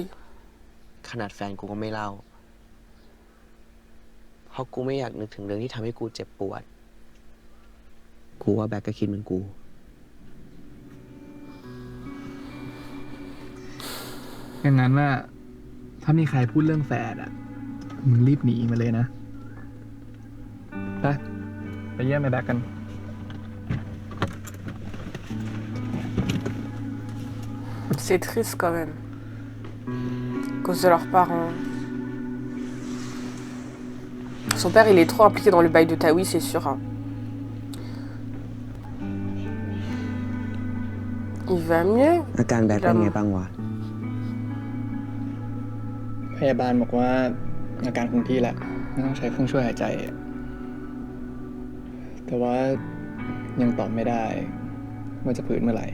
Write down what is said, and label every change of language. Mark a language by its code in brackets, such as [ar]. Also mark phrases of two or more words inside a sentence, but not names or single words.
[th] ขนาดแฟนกูก็ไม่เล่าเพราะกูไม่อยากนึกถึงเรื่องที่ทำให้กูเจ็บปวดกูว่าแบ็คก็คิดเหมือนกู อย่างนั้นน่ะถ้ามีใครพูดเรื่องแฝดอ่ะมึงรีบหนีมาเลยนะไปเยี่ยมไอ้แบ็คกัน [fr] C'est triste quand même. À cause de leurs parents. Son père, il est trop impliqué dans le bail de Taoui, c'est sûr. Hein. Il va mieux. [th] อาการแบ็คเป็นไงบ้างวะ พยาบาลบอกว่าอาการคงที่แหละไม่ต้องใช้เครื่องช่วยหายใจแต่ว่ายังตอบไม่ได้ว่าจะฟื้นเมื่อไหร่